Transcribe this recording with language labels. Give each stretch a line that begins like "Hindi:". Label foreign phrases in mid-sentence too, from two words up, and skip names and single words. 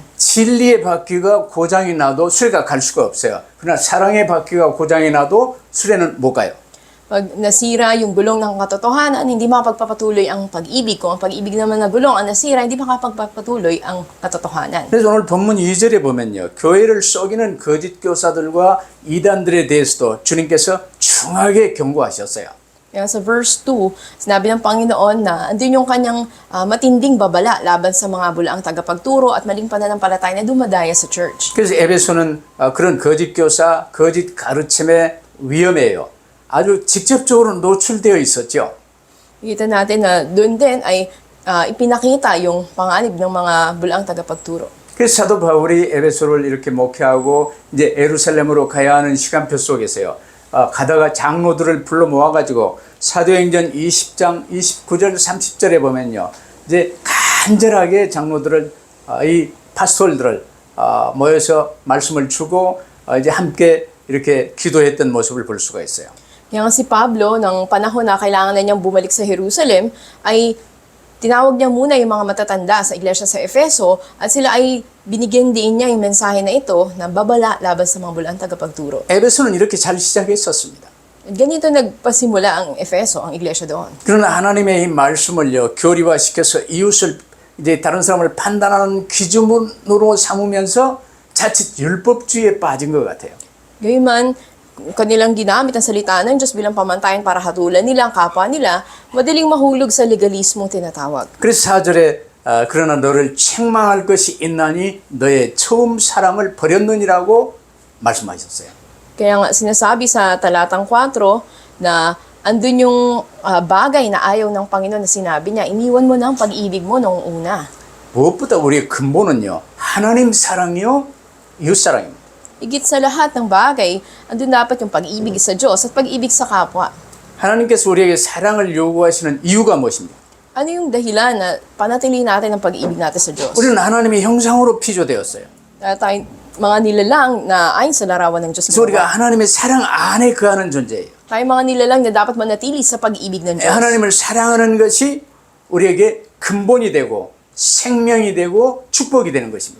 Korean: 진리의 바퀴가 고장이 나도 수레가 갈 수가 없어요. 그러나 사랑의 바퀴가 고장이 나도 수레는 못 가요.
Filipino: Pag nasira yung gulong ng katotohanan, hindi makapagpapatuloy ang pag-ibig. Kung ang pag-ibig naman na gulong ang nasira, hindi makapagpapatuloy ang katotohanan.
Korean: 그래서 오늘 본문 2절에 보면요. 교회를 속이는 거짓 교사들과 이단들에 대해서도 주님께서 중하게 경고하셨어요.
Filipino: Kaya sa verse 2, sinabi ng Panginoon na andun yung kanyang matinding babala laban sa mga bulaang tagapagturo at maling pananampalataya na dumadaya sa church.
Korean: 그래서 에베소는 그런 거짓 교사, 거짓 가르침의 위험이에요. 아주 직접적으로 노출되어 있었죠.
Filipino: Kita natin na doon din ay ipinakita yung panganib ng mga bulaang tagapagturo.
Korean: 그래서 사도 바울이 에베소를 이렇게 목회하고 이제 예루살렘으로 가야 하는 시간표 속에서요. 가다가 장로들을 불러 모아가지고 사도행전 20장 29절 30절에 보면요. 이제 간절하게 장로들을 이 파스톨들을 모여서 말씀을 주고 이제 함께 이렇게 기도했던 모습을 볼 수가 있어요.
Filipino: Kaya nga si Pablo, ng panahon na kailangan na niyang bumalik sa Jerusalem, ay tinawag niya muna yung mga matatanda sa iglesia sa Efeso at sila ay binigyan din niya yung mensahe na ito na babala laban sa mga bulang tagapagturo.
Korean: 에베소는 이렇게 잘 시작했었습니다.
Filipino: At ganito nagpasimula ang Efeso, ang iglesia doon.
Korean: 그러나 하나님의 이 말씀을요, 교리화시켜서 이웃을 이제 다른 사람을 판단하는 기준으로 삼으면서 자칫 율법주의에 빠진 것 같아요.
Filipino: Gayunman, kanilang ginamit ang salita ng Diyos bilang pamantayan para hatulan nila ang kapwa nila, madaling mahulog sa legalismong tinatawag.
Korean: 그래서 4절에 그러나 너를 책망할 것이 있나니 너의 처음 사랑을 버렸느니라고 말씀하셨어요.
Filipino: Kaya nga sinasabi sa talatang 4 na andun yung bagay na ayaw ng Panginoon na sinabi niya, iniwan mo na ang pag-ibig mo noong una.
Korean: 무엇보다 우리의 근본은요, 하나님 사랑이요, 이웃 사랑입니다.
Filipino: Higit sa lahat ng bagay, andun dapat yung pag-ibig sa Diyos at pag-ibig sa kapwa.
Korean: 하나님께서 우리에게 사랑을 요구하시는 이유가 무엇입니까?
Filipino: Ano yung dahilan na panatilihin natin ang pag-ibig natin sa Diyos?
Korean: 우리는 하나님의 형상으로 피조되었어요.
Filipino: Dahil tayo mga nilalang na ayon sa larawan ng Diyos.
Korean: 그래서 우리가 하나님의 사랑 안에 거하는 존재예요.
Filipino: Tayo mga nilalang na dapat manatili sa pag-ibig ng Diyos.
Korean: 하나님을 사랑하는 것이 우리에게 근본이 되고 생명이 되고 축복이 되는 것입니다.